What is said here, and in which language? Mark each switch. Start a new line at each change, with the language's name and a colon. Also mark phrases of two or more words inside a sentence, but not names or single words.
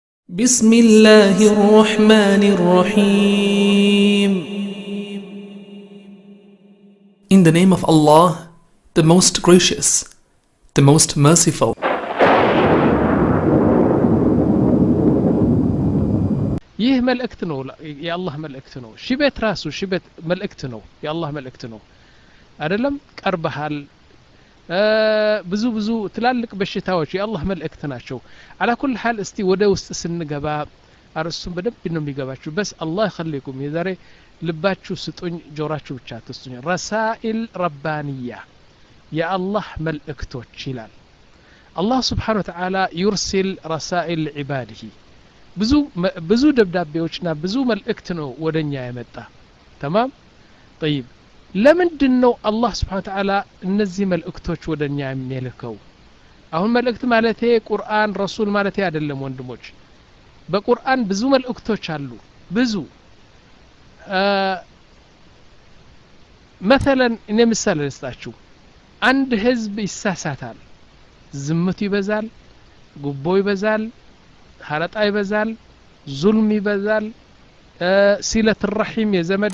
Arabic: بسم الله الرحمن الرحيم.
English: In the name of Allah, the most gracious, the most merciful.
Amharic: ይህ መልእክት ነው የአላህ መልእክት ነው ሽበት ራሱ ሽበት መልእክት ነው የአላህ መልእክት ነው አይደለም ቀርበሃል ብዙ ትላልቅ በሽታዎች የአላህ መልእክት ናቸው
Arabic: على كل حال
Amharic: እስቲ ወደ ውስጥ ስንገባ አርሱም በደንብ ነው የሚገባችሁ በስ አላህ ይخليكم የዛሬ ልባችሁ ስጡኝ ጆራችሁ ብቻ ተስጡኝ
Arabic: رسائل ربانية
Amharic: የአላህ መልእክቶች ይላል አላህ
Arabic: سبحانه وتعالى يرسل رسائل عباده
Amharic: ብዙ ደብዳቤዎችና ብዙ መልእክት ነው ወደኛ የመጣ
Arabic: تمام طيب
Amharic: ለምንድነው አላህ
Arabic: سبحانه وتعالى
Amharic: እነዚህ መልእክቶች ወደኛ የሚልከው አሁን መልእክት ማለቴ ቁርአን ረሱል ማለቴ አይደለም ወንድሞች በቁርአን ብዙ መልእክቶች አሉ ብዙ مثلا እኔ ምሳሌ ልስጣችሁ አንድ ህዝብ ይሳሳታል ዝምቱ ይበዛል ጉቦ ይበዛል ሐረጣ ይበዛል ዙልም ይበዛል ሲለት الرحيم የዘመድ